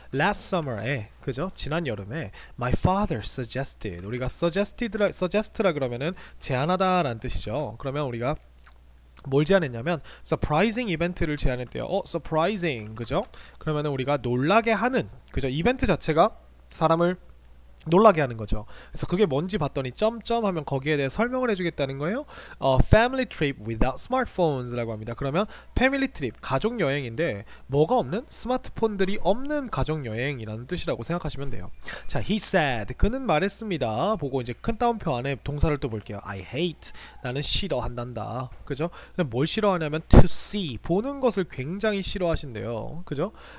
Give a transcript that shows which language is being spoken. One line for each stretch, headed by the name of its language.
English: Last summer
Korean: 에, 그죠? 지난 여름에
English: My father suggested,
Korean: 우리가 suggest라 그러면은 제안하다 라는 뜻이죠. 그러면 우리가 뭘 제안했냐면 surprising 이벤트를 제안했대요. surprising, 그죠? 그러면은 우리가 놀라게 하는, 그죠? 이벤트 자체가 사람을 놀라게 하는 거죠. 그래서 그게 뭔지 봤더니 점점 하면 거기에 대해 설명을 해주겠다는 거예요.
English: Family trip without smartphones
Korean: 라고 합니다. 그러면 패밀리 트립, 가족 여행인데 뭐가 없는? 스마트폰들이 없는 가족 여행이라는 뜻이라고 생각하시면 돼요. 자,
English: he said,
Korean: 그는 말했습니다. 보고 이제 큰 따옴표 안에 동사를 또 볼게요.
English: I hate,
Korean: 나는 싫어한단다, 그죠? 뭘 싫어하냐면
English: to see,
Korean: 보는 것을 굉장히 싫어하신대요, 그죠?